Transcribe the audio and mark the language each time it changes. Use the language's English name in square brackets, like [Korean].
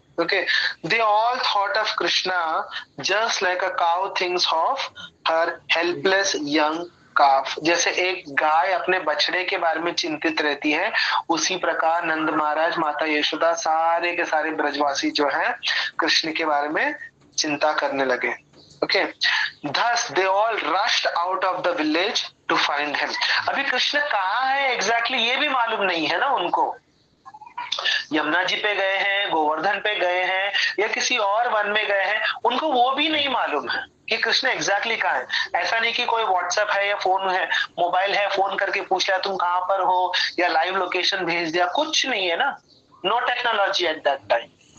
[English] Okay, they all thought of Krishna just like a cow thinks of her helpless young calf. [Hindi] जैसे एक गाय अपने बछड़े के बारे में चिंतित रहती है, उसी प्रकार नंद महाराज, माता यशोदा, सारे के सारे ब्रजवासी जो हैं कृष्ण के बारे में चिंता करने लगे। [English] Okay, thus they all rushed out of the village to find him। [Hindi] अभी कृष्ण कहाँ है एग्जैक्टली ये भी मालूम नहीं है ना उनको, यमुना जी पे गए हैं, गोवर्धन पे गए हैं, या किसी और वन में गए हैं, उनको वो भी नहीं मालूम है कि कृष्ण एग्जैक्टली कहाँ है। ऐसा नहीं कि कोई व्हाट्सएप है या फोन है, मोबाइल है, फोन करके पूछ लिया तुम कहाँ पर हो, या लाइव लोकेशन भेज दिया, कुछ नहीं है ना, [English] No technology at that time.